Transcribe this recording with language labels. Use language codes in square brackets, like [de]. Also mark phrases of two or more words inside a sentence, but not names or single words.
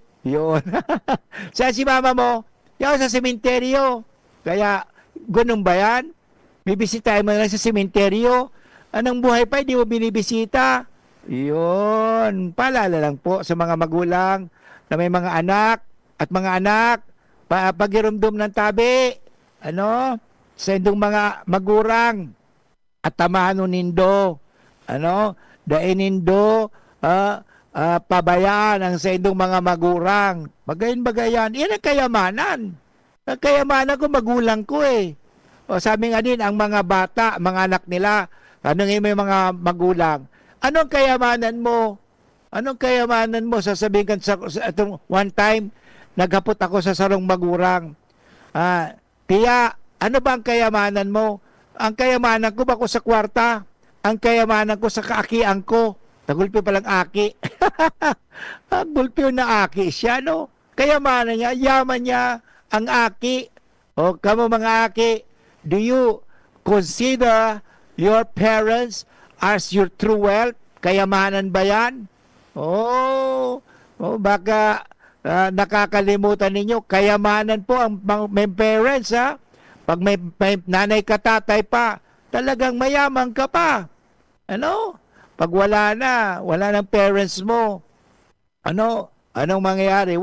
[tl] Yun. Saan si mama mo? Yaw sa sementeryo. Kaya, ganun ba yan? Bibisitahin mo na lang sa sementeryo. Anong buhay pa, hindi mo binibisita? Yun. Paalala lang po sa mga magulang na may mga anak at mga anak, [bik] pagirumdum ng tabi. [tl] Ano? [bik] Sa indong mga magurang at tamahan nindo. [tl] Ano? [bik] Dainindo, pabayaan ang sa indong mga magurang. Bagayan. [tl] Yan ang kayamanan. Ang kayamanan ko, magulang ko eh. O sabi nga din, ang mga bata, mga anak nila, tanongin mo yung mga magulang, anong kayamanan mo? Anong kayamanan mo? Sasabihin ka sa [en] one time, [bik] naghapot ako sa sarong magurang. [tl] Tiya, ano ba ang kayamanan mo? [bik] Ang kayamanan ko ba ko sa kwarta? Ang kayamanan ko sa kaakian ko. Nagulpi palang aki. Ang gulpi na aki siya, no? [tl] Kayamanan niya, yaman niya, ang aki. [bik] O, kamo mga aki, [en] do you consider your parents as your true wealth? [tl] Kayamanan ba yan? Baka nakakalimutan ninyo, kayamanan po ang may parents, ha? Pag may nanay ka, tatay pa, talagang mayaman ka pa. Ano? Pag wala ng parents mo, anong mangyayari?